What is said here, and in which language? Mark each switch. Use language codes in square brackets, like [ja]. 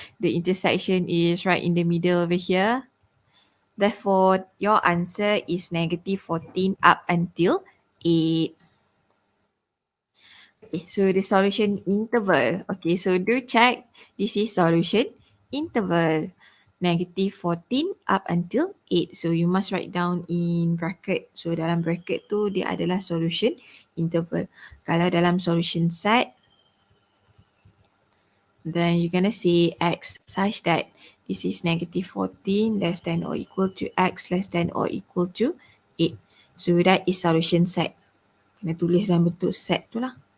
[en] The intersection is right in the middle over here. Therefore, your answer is negative 14 up until 8. Okay, so the solution interval. Okay, so do check. This is solution interval. Negative 14 up until 8. So you must write down in bracket. [ms] So dalam bracket tu dia adalah solution interval. Kalau dalam [en] solution set, then you're going to say x such that this is negative 14 less than or equal to x less than or equal to 8. So that is solution set. [ms] Kena tulis dalam bentuk set tu lah.